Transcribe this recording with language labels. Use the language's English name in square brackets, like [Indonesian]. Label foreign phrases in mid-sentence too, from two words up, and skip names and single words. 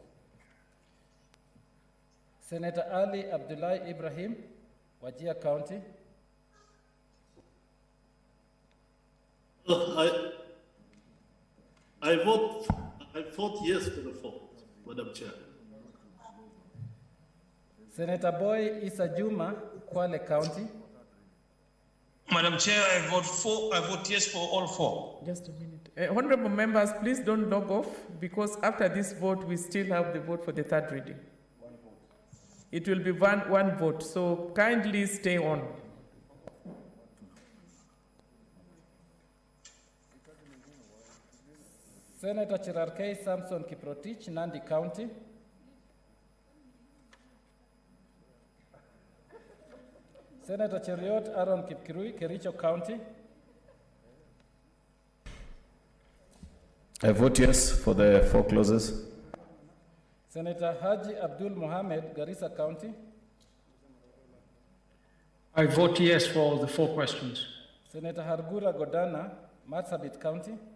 [English] Senator Ali Abdullahi Ibrahim, Wajir County. I vote yes for the 4, Madam Chair. Senator Boy Issa Juma, Kwale County. Madam Chair, I vote yes for all 4. Just a minute. Honorable members, please don't log off, because after this vote, we still have the vote for the third reading. It will be one vote, so kindly stay on. Senator Chirarkei Samson Kiprotich, Nandi County. Senator Cheriot Aaron Kipkirui, Kericho County. I vote yes for the 4 clauses. Senator Haji Abdul Mohammed, Garissa County. I vote yes for all the 4 questions. Senator Hargura Godana, Marsabit County.